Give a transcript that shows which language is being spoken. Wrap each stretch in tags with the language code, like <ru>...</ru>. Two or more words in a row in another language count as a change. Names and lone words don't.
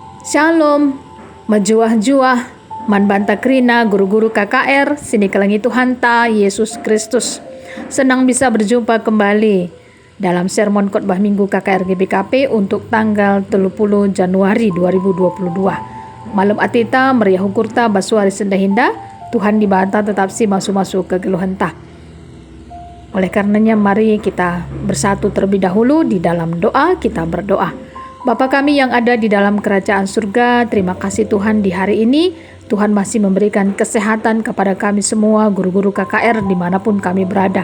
<btx>Shalom, majuah-juah, manbanta krina, guru-guru KKR, sini kelangi Tuhan ta, Yesus Kristus.</btx> <id>Senang bisa berjumpa kembali dalam sermon khotbah Minggu KKR GBKP untuk tanggal 30 Januari 2022.</id> <btx>Malam atita meriah hukurta basuari sendahinda, Tuhan dibanta tetap si masuk-masuk ke geluhan ta.</btx> <id>Oleh karenanya mari kita bersatu terlebih dahulu di dalam doa, kita berdoa. Bapa kami yang ada di dalam kerajaan surga, terima kasih Tuhan di hari ini. Tuhan masih memberikan kesehatan kepada kami semua, guru-guru KKR dimanapun kami berada.</id>